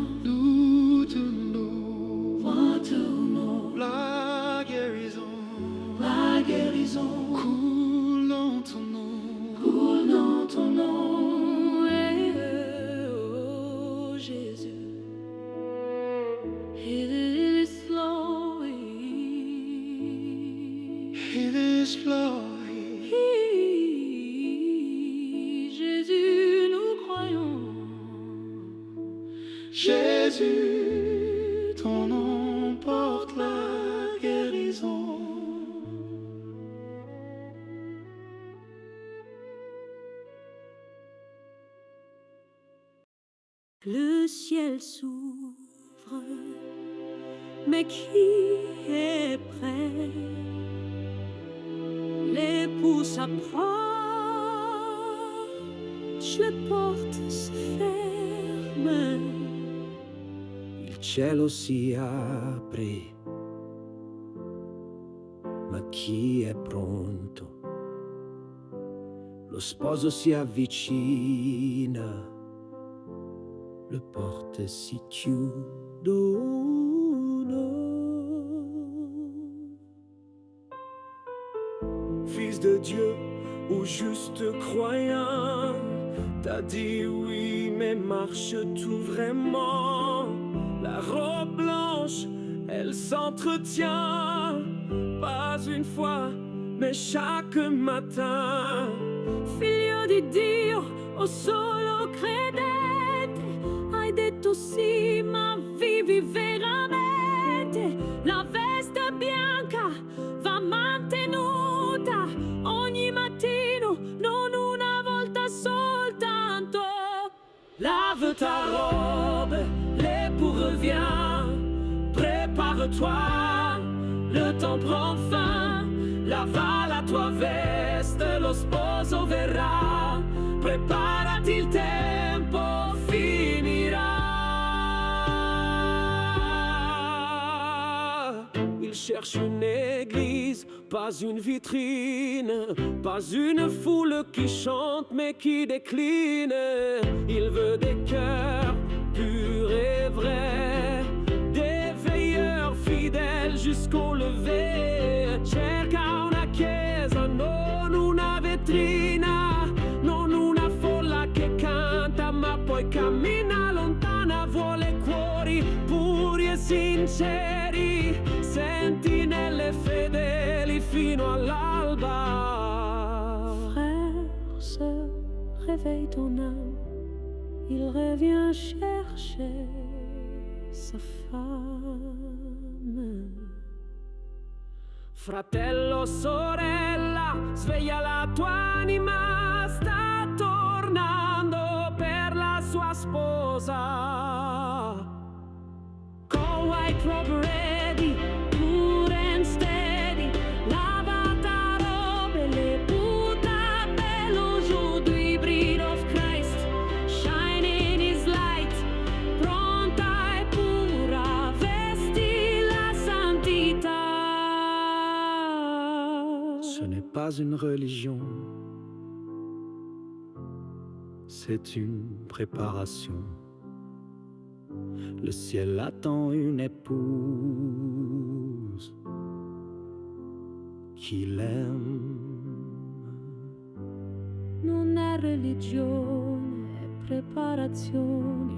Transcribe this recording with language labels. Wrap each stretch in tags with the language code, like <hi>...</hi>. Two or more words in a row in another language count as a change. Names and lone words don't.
<fr>nous tenons moi tournons la guérison. la guérison. Coule dans ton nom. Coule dans ton nom, oh Jésus.</fr> <en>It is flowing. It is flowing.</en> <fr>Jésus, nous croyons. Jésus, ton nom porte la guérison. Le ciel s'ouvre, mais qui est prêt? L'époux s'approche, les portes se ferment.</fr> <it>Il cielo si apre, ma chi è pronto? Lo sposo si avvicina, le porte si chiudono.</it> <fr>Fils de Dieu ou juste croyant, t'as dit oui, mais marches-tu vraiment? La robe blanche, elle s'entretient, pas une fois, mais chaque matin.</fr> <it>Figlio di Dio, o solo credente, hai detto sì, ma vivi veramente. La veste bianca va mantenuta ogni mattino, non una volta soltanto.</it> <fr>Lave ta robe, l'époux revient. Prépare-toi, le temps prend fin.</fr> <it>Lava la tua veste, lo sposo verrà. Preparati, il tempo finirà.</it> <fr>Il cherche une église, pas une vitrine, pas une foule qui chante mais qui décline. Il veut des cœurs purs et vrais, des veilleurs fidèles jusqu'au lever.</fr> <it>Cerca una chiesa, non una vetrina, non una folla che canta ma poi cammina lontana. Vuole cuori puri e sinceri, sentinelle fedeli fino all'alba.</it> <fr>Frère, sœur, réveille ton âme, il revient chercher sa femme.</fr> <it>Fratello, sorella, sveglia la tua anima, sta tornando per la sua sposa.</it> <en>Con white robe ready, pure and steady,</en> <fr>lava ta robe, le puta bello. Aujourd'hui,</fr> <en>bride of Christ, shining his light,</en> <it>pronta e pura, vesti la santità.</it> <fr>Ce n'est pas une religion, c'est une préparation. Le ciel attend une épouse qui l'aime.</fr> <it>Non è religione, è preparazione.</it>